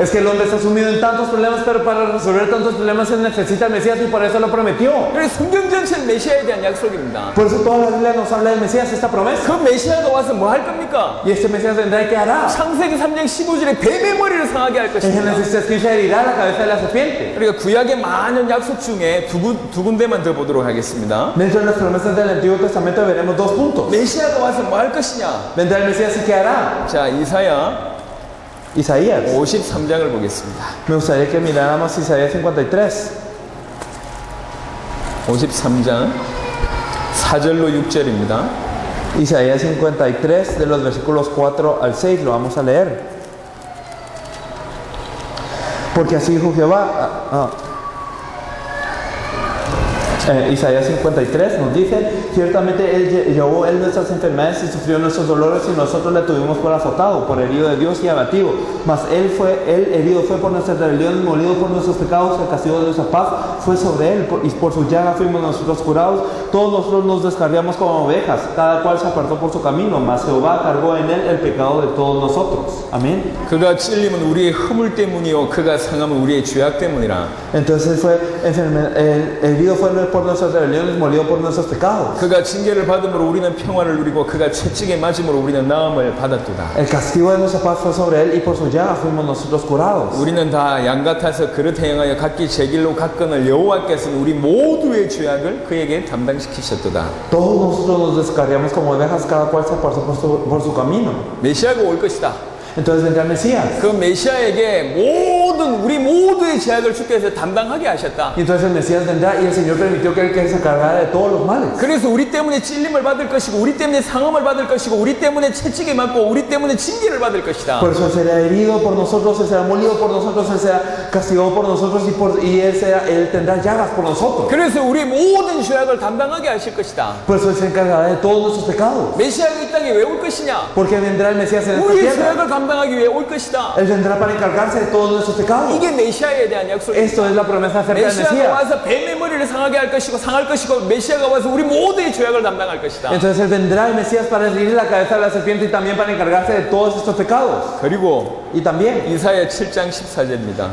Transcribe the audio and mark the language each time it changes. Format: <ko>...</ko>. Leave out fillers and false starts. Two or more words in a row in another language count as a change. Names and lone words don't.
<es>Es que el hombre está sumido en tantos problemas, pero para resolver tantos problemas se necesita el Mesías y por eso lo prometió.</es> <ko>그래서 성경 전체는 메시아에 대한 약속입니다.</ko> <es>Por eso toda la Biblia nos habla del Mesías, esta promesa.</es> <ko>그 메시아가 와서 뭐 할 겁니까?</ko> <es>Y este Mesías vendrá y ¿qué hará?</es> <ko>창세기 3장 15절에 뱀의 머리를 상하게 할</ko> <es>En</es> <ko>것입니다.</ko> <es>Génesis 3:15 herirá la cabeza de la serpiente.</es> <ko>그러니까 구약의 많은 약속 중에 두 군데만 더 보도록 하겠습니다.</ko> <es>Dentro de las promesas del Antiguo Testamento veremos dos puntos.</es> <ko>메시아가 와서 뭐 할 것이냐?</ko> <es>Vendrá el Mesías y ¿qué hará?</es> <ko>자, 이사야</ko> <es>Isaías.</es> <ko>53장을 보겠습니다.</ko> <es>Me gustaría que miráramos Isaías 53.</es> <ko>53장 4절로 6절입니다.</ko> <es>Isaías 53 de los versículos 4 al 6 lo vamos a leer. Porque así dijo Jehová. Isaías 53 nos dice: ciertamente Él llevó nuestras enfermedades y sufrió nuestros dolores, y nosotros le tuvimos por azotado, por herido de Dios y abatido. Mas Él herido fue por nuestras rebeliones, molido por nuestros pecados. El castigo de nuestra paz fue sobre Él, y por su llaga fuimos nosotros curados. Todos nosotros nos descarriamos como ovejas, cada cual se apartó por su camino, mas Jehová cargó en Él el pecado de todos nosotros. Amén.</es> <ko>그가 찔림은 우리의 허물 때문이요 그가 상함은 우리의 죄악 때문이라.</ko> <es>Entonces el herido fue por por nuestras rebeliones, molido por nuestros pecados.</es> <ko>그가 징계를 받음으로 우리는 평화를 누리고 그가 채찍에 맞음으로 우리는 나음을 받았도다.</ko> <es>El castigo de nuestra paz fue sobre él y por su llaga fuimos nosotros curados.</es> <ko>우리는 다 양 같아서 그릇 행하여 각기 제 길로 갔거늘 여호와께서는 우리 모두의 죄악을 그에게 담당시키셨도다.</ko> <es>Todos nosotros nos descarriamos como ovejas, cada cual se apartó por su camino.</es> <ko>메시아가 올 것이다.</ko> <es>Entonces vendrá el Mesías.</es> <ko>그 메시아에게 우리 모두의 죄악을 주께서 담당하게 하셨다.</ko> <es>Y entonces el Mesías vendrá y el Señor permitió que él que se cargara de todos los males.</es> <ko>그래서 우리 때문에 찔림을 받을 것이고 우리 때문에 상함을 받을 것이고 우리 때문에 채찍에 맞고 우리 때문에 징계를 받을 것이다.</ko> <es>Por eso él será herido por nosotros, él será molido por nosotros, él será castigado por nosotros y él tendrá llagas por nosotros.</es> <ko>그래서 우리 모든 죄악을 담당하게 하실 것이다.</ko> <es>Por eso él se encargará de todos nuestros pecados.</es> <ko>메시아가 이 땅에 왜 올 것이냐?</ko> <es>Porque vendrá el Mesías en esta</es> <ko>우리의</ko> <es>tierra.</es> <ko>죄악을 담당하기 위해 올 것이다.</ko> <es>Él vendrá para encargarse de todos nuestros pecados.</es> <ko>이게 메시아에 대한 약속입니다.</ko> <es>Esto es la promesa acerca del</es> <ko>메시아가</ko> <es>Mesías.</es> <ko>와서 뱀의 머리를 상하게 할 것이고 상할 것이고 메시아가 와서 우리 모두의 죄악을 담당할 것이다.</ko> <es>Entonces él vendrá el Mesías para herir la cabeza de la serpiente y también para encargarse de todos estos pecados.</es> <ko>그리고</ko> <es>Y también</es> <ko>이사야 7장 14절입니다.</ko>